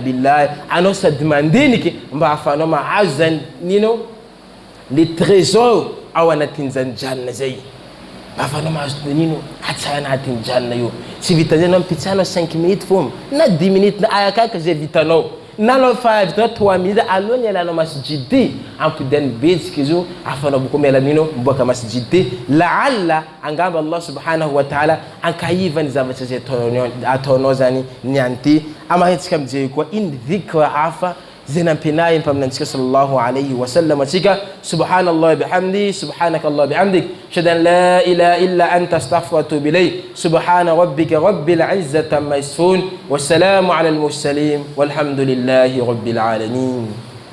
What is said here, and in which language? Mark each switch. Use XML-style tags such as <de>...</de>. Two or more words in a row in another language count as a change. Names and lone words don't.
<mg>billah anao sady mandiniki mba afanao mahazo zany nino</mg> <fr>les trésors</fr> <mg>ao anatin'ny zany janna zay afanao mahazo nino hatsara anatin'ny janna io tsy vita zay anao mpitsanao 5 minutes fomba na 10 minutes na ayakaka zay vitanao nalo fa vitanao 3 minutes aloni yalanao masjid ampodiany betsika izo afanao boko miala nino mboaka masjid laalla angamba Allah</mg> <ar>سبحانه وتعالى</ar> <mg>ankahivany zavatra zay ataonao zany nianty amahetsika mijery koa iny dhikra afa zay nampianay mpaminantsika</mg> <ar>صلى الله عليه وسلم</ar> <mg>atsika</mg> <ar>سبحان الله وبحمده سبحانك اللهم وبحمدك أشهد أن لا إله إلا أنت أستغفرك وأتوب إليك سبحان ربك رب العزة عما يصفون وسلام على المرسلين والحمد لله رب العالمين</ar>